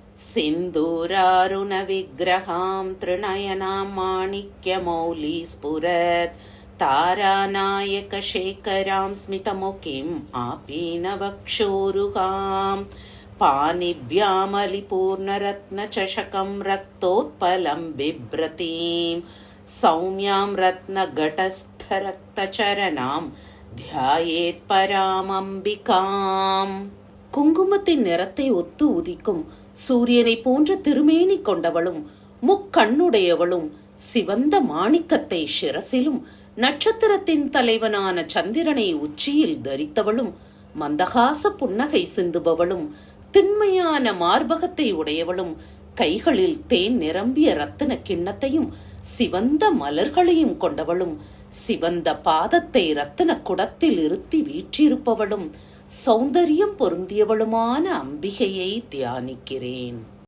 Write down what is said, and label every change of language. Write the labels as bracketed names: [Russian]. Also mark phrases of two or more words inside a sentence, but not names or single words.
[Sanskrit] सिन्दूरारुणविग्रहां त्रिनयनां माणिक्यमौलिस्फुरत् तारानायकशेखरां स्मितमुखीम् आपीनवक्षोरुहां पाणिभ्यामलिपूर्णरत्नचषकं रक्तोत्पलं बिभ्रतीं सौम्यां रत्नघटस्थरक्तचरणां ध्यायेत् பராமம்பிகாம். [Tamil] குங்குமத்தின் நிறத்தை ஒத்து உதிக்கும் சூரியனை போன்ற திருமேனி கொண்டவளும் முக்கண்ணுடையவளும் சிவந்த மாணிக்கத்தை சிரசிலும் நட்சத்திரத்தின் தலைவனான சந்திரனை உச்சியில் தரித்தவளும் மந்தகாச புன்னகை சிந்துபவளும் திண்மையான மார்பகத்தை உடையவளும் கைகளில் தேன் நிரம்பிய ரத்தின கிண்ணத்தையும் சிவந்த மலர்களையும் கொண்டவளும் சிவந்த பாதத்தை ரத்தின குடத்தில் இருத்தி வீற்றிருப்பவளும் சௌந்தரியம் பொருந்தியவளுமான அம்பிகையை தியானிக்கிறேன்.